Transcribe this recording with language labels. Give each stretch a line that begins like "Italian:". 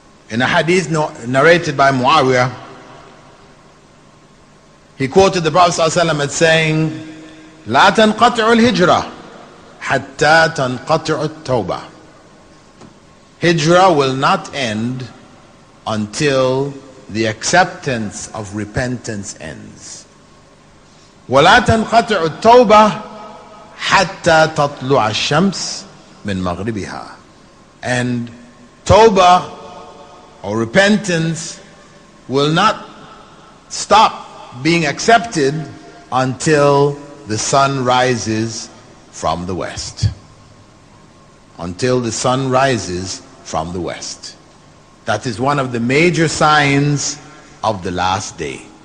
English: In a hadith narrated by Muawiyah, he quoted the Prophet ﷺ as saying,
Arabic: لا تنقطع الهجرة حتى تنقطع التوبة.
English: Hijrah will not end until the acceptance of repentance ends.
Arabic: ولا تنقطع التوبة حتى تطلع الشمس من مغربها.
English: And tawbah or repentance will not stop being accepted until the sun rises from the west. Until the sun rises from the west. That is one of the major signs of the last day.